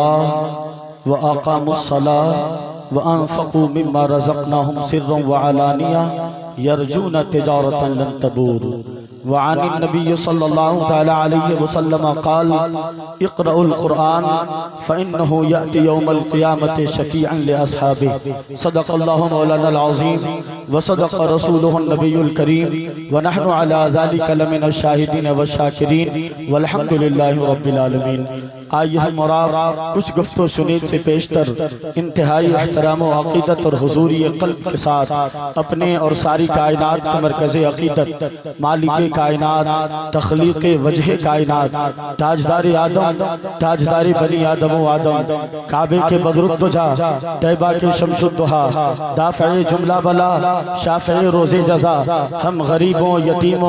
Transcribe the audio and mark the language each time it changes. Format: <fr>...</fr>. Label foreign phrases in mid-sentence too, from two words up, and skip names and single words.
<ar>الله وأقاموا الصلاة وأنفقوا مما رزقناهم سرا وعلانية يرجون تجارة لن تبور وعن النبي صلى الله تعالى عليه وسلم قال اقرأوا القرآن فإنه يأتي يوم القيامة شفيعا لأصحابه صدق الله مولانا العظيم وصدق رسوله النبي الكريم ونحن على ذلك لمن الشاهدين والشاكرين والحمد لله رب العالمين.</ar> <ur>آئیے ہم اور کچھ گفت و شنید سے پیشتر انتہائی احترام و عقیدت اور حضوری قلب کے ساتھ اپنے اور ساری کائنات کے مرکز عقیدت مالک کائنات تخلیق وجہ کائنات تاجدار آدم تاجدار بنی آدم و آدم کعبے کے بدر الدجا طیبہ کے شمس الضحا دافع جملہ بلا شافع روز جزا ہم غریبوں یتیموں</ur>